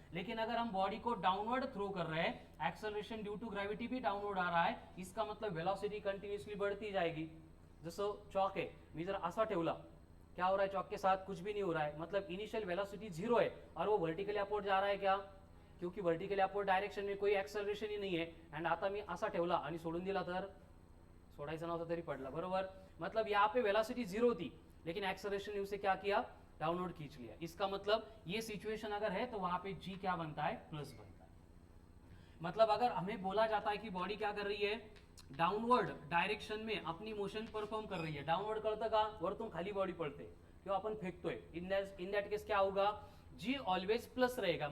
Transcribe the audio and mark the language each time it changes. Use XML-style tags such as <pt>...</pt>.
<hi>लेकिन अगर हम बॉडी को डाउनवर्ड थ्रो कर रहे हैं, एक्सेलरेशन ड्यू टू ग्रेविटी भी डाउनवर्ड आ रहा है, इसका मतलब वेलोसिटी कंटिन्यूअसली बढ़ती जाएगी।</hi> <mr>जसं</mr> <hi>चॉक है,</hi> <mr>मी जर असा ठेवला,</mr> <hi>क्या हो रहा है चॉक के साथ, कुछ भी नहीं हो रहा है, मतलब इनिशियल वेलोसिटी 0 है और वो वर्टिकली अपवर्ड जा रहा है। क्या, क्योंकि वर्टिकली अपवर्ड डायरेक्शन में कोई एक्सेलरेशन ही नहीं है।</hi> <mr>एंड आता मी असा ठेवला आणि सोडून दिला तर सोडायचा नव्हता तरी पडला, बरोबर।</mr> <hi>मतलब यहाँ पे वेलोसिटी 0 थी लेकिन एक्सेलरेशन ने उसे क्या किया, डाउनवर्ड खींच लिया। इसका मतलब ये सिचुएशन अगर है तो वहां पे g क्या बनता है, प्लस बनता है। मतलब अगर हमें बोला जाता है कि बॉडी क्या कर रही है, डाउनवर्ड डायरेक्शन में अपनी मोशन परफॉर्म कर रही है, डाउनवर्ड</hi> <mr>कळतं का, वरतून खाली बॉडी पडते किंवा आपण फेकतोय,</mr> <hi>इन दैट केस क्या होगा, g ऑलवेज प्लस रहेगा।</hi>